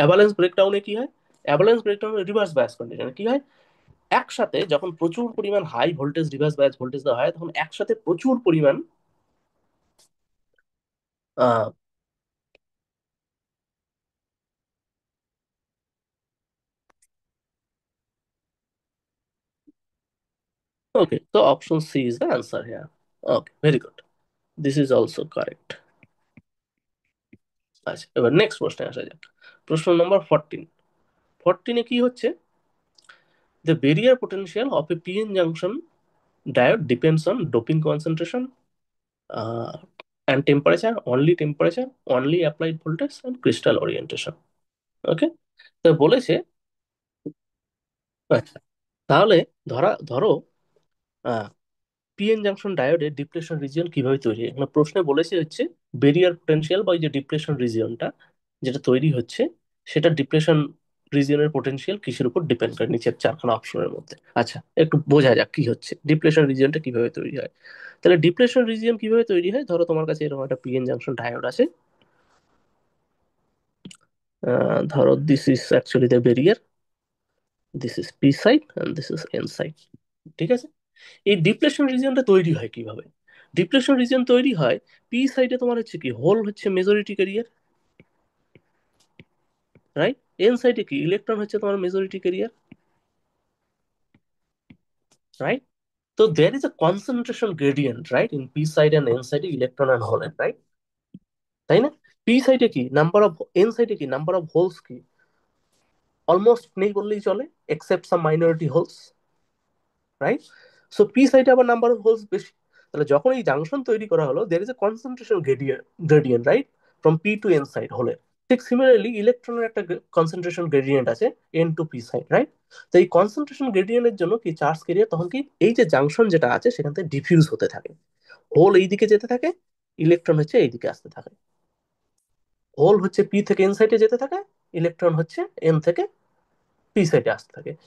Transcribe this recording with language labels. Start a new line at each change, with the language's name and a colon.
Bangla: Avalanche ব্রেকডাউনে কি হয়, avalanche ব্রেকডাউনে reverse bias কন্ডিশনে কি হয়, একসাথে যখন প্রচুর পরিমাণ high voltage reverse bias voltage দেওয়া হয় তখন একসাথে প্রচুর পরিমাণ আহ ওকে, তো
English: Option C is the answer here. Okay, very good, this is also correct.
Bangla: আচ্ছা, এবার নেক্সট প্রশ্নে আসা যাক, প্রশ্ন নম্বর 14। 14-এ কি হচ্ছে,
English: The barrier potential of a PN junction diode depends on doping concentration uh, and temperature, only temperature, only applied voltage and crystal orientation.
Bangla: ওকে, তো বলেছে, আচ্ছা, তাহলে ধরো পিএন জাংশন ডায়োডের ডিপ্লেশন রিজিয়ন কিভাবে তৈরি হয়। এখানে প্রশ্নে বলেছে হচ্ছে বেরিয়ার পোটেনশিয়াল বা ওই যে ডিপ্লেশন রিজিয়নটা যেটা তৈরি হচ্ছে, সেটা ডিপ্লেশন রিজিয়নের পোটেনশিয়াল কিসের উপর ডিপেন্ড করে, নিচের চারখানা অপশনের মধ্যে। আচ্ছা, একটু বোঝা যাক কি হচ্ছে ডিপ্লেশন রিজিয়নটা কিভাবে তৈরি হয়। তাহলে ডিপ্লেশন রিজিয়ন কিভাবে তৈরি হয়, ধরো তোমার কাছে এরকম একটা পিএন জাংশন ডায়োড আছে, ধরো
English: this is actually the barrier, this is P side and this is N side,
Bangla: ঠিক আছে? এই ডিপ্লেশন রিজিয়নটা তৈরি হয় কিভাবে? ডিপ্লেশন রিজিয়ন তৈরি হয়, পি সাইডে তোমার হচ্ছে কি হোল হচ্ছে মেজরিটি ক্যারিয়ার, রাইট? এন সাইডে কি ইলেকট্রন হচ্ছে তোমার মেজরিটি ক্যারিয়ার, রাইট?
English: তো there is a concentration gradient, right, in p side and n side electron and hole, right?
Bangla: তাই না? পি সাইডে কি নাম্বার অফ, এন সাইডে কি নাম্বার অফ হোলস কি অলমোস্ট নেই বললেই চলে, এক্সেপ্ট সাম minority holes, right? So P সাইডে আবার নাম্বার অফ হোলস বেশি। তাহলে যখন এই জাংশন তৈরি করা হলো,
English: there is a concentration gradient, right, from p to n side
Bangla: হোলের। ঠিক সিমিলারলি ইলেকট্রনের একটা কনসেন্ট্রেশন গ্রেডিয়েন্ট আছে N two P side, right? তো এই কনসেন্ট্রেশন গ্রেডিয়েন্টের জন্য কি চার্জ ক্যারিয়ার তখন কি এই যে জাংশন যেটা আছে সেখান থেকে ডিফিউজ হতে থাকে, হোল এইদিকে যেতে থাকে, ইলেকট্রন হচ্ছে এইদিকে আসতে থাকে, হোল হচ্ছে পি থেকে এন সাইডে যেতে থাকে, ইলেকট্রন হচ্ছে এন থেকে পি সাইডে আসতে থাকে।